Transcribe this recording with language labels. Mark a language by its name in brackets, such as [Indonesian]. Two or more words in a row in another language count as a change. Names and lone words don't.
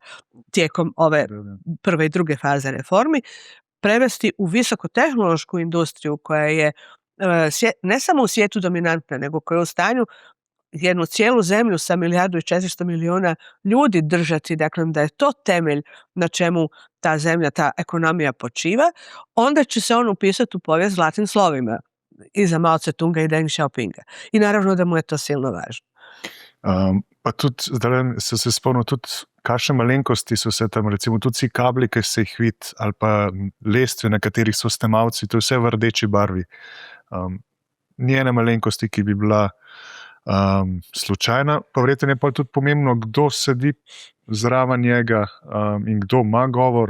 [Croatian] tijekom ove prve i druge faze reformi, prevesti u visokotehnološku industriju koja je ne samo u svijetu dominantna, nego koja je u stanju jednu cijelu zemlju sa 1,4 milijarde ljudi držati, dakle da je to temelj na čemu ta zemlja, ta ekonomija počiva, onda će se on upisati u povijest zlatnim slovima i za Mao Tse-tunga i Deng Xiaopinga. I naravno da mu je to silno važno. [Slovenian] Pa tudi, zdaj se spomnim tudi, kakšne malenkosti so se tam, recimo tudi vsi kabli, ki se jih vidi, ali pa lestve, na katerih so snemalci, to je vse v rdeči barvi. Ni ene malenkosti, ki bi bila slučajna, pa verjetno je pa tudi pomembno, kdo sedi zraven njega in kdo ima govor.